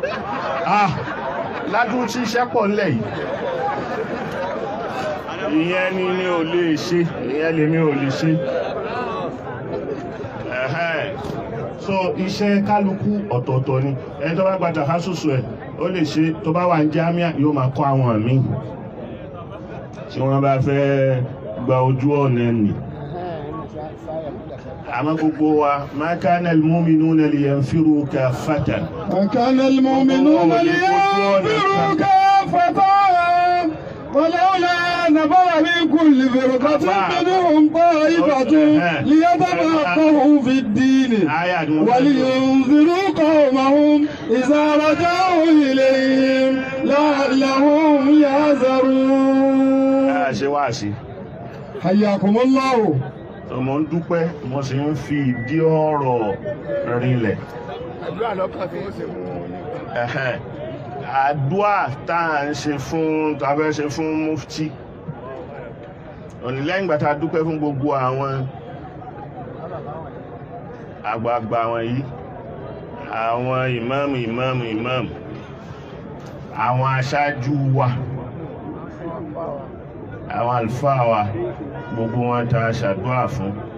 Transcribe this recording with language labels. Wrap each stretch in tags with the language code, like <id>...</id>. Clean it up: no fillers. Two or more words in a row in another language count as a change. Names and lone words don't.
<yo>ládùn tí iṣẹ́ pọ̀ ńlẹ̀ yìí ìyẹn ni mi ò lè ṣe ìyẹn lèmi ò lè ṣe so iṣẹ́ kálukú ọ̀tọ̀ọ̀tọ̀ ni ẹni tó bá gba takásùsù ẹ̀ ó lè ṣe tó bá wà ní jámíà yóò máa kọ́ àwọn míì tí wọ́n bá fẹ́ gba ojú ọ̀nà nì àmọ́ gbogbo wa</yo> <ar>ما كان المؤمنون لينفروا كافة ما كان المؤمنون لينفروا كافة ولولا نفر من كل فرقة منهم طائفة ليتفقهوا في الدين ولينذروا قومهم إذا رجعوا إليهم لعلهم يحذرون.</ar> <yo>ṣe wá sí.</yo> <ar>حياكم الله.</ar> <yo>mo ń dúpẹ́ mo sì ń fi ìdí ọ̀rọ̀ rinlẹ̀. àdúrà lọ́kàn tí wọ́n ṣe mú àdúà tá à ń ṣe fún tàbẹ́ ṣe fún mufti lẹ́yìn ìgbà tá a dúpẹ́ fún gbogbo àwọn àgbààgbà wọ̀nyí àwọn ìmáàmù àwọn aṣáájú wa àwọn àlùfáà wa gbogbo wọn tá a ṣàdúà fún</yo>